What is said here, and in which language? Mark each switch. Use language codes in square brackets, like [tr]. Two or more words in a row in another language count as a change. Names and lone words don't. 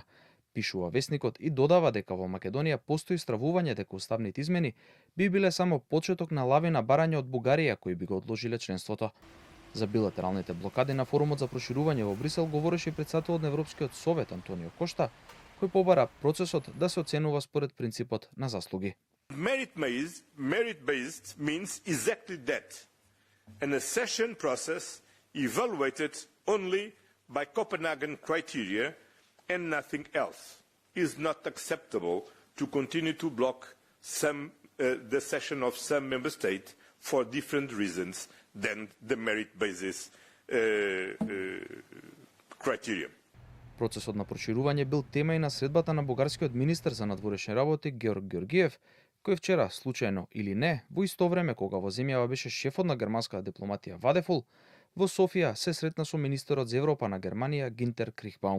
[mk] Пишува весникот и додава дека во Македонија постои стравување дека уставните измени би биле само почеток на лавина барања од Бугарија кои би го одложиле членството. За билатералните блокади на форумот за проширување во Брисел говореше председателот на Европскиот совет Антонио Кошта, кој побара процесот да се оценува според принципот на заслуги. [en] Merit-based means exactly that. An accession process evaluated only by Copenhagen criteria and nothing else is not acceptable to continue to block the accession of some member state for different reasons than the merit basis criteria. [mk] Процесот на проширување бил тема и на средбата на бугарскиот министер за надворешни работи Георг Георгиев, кој вчера, случајно или не, во исто време кога во земјава беше шефот на германската дипломатија Вадефул, во Софија се сретна со министерот за Европа на Германија Гинтер Крихбаум.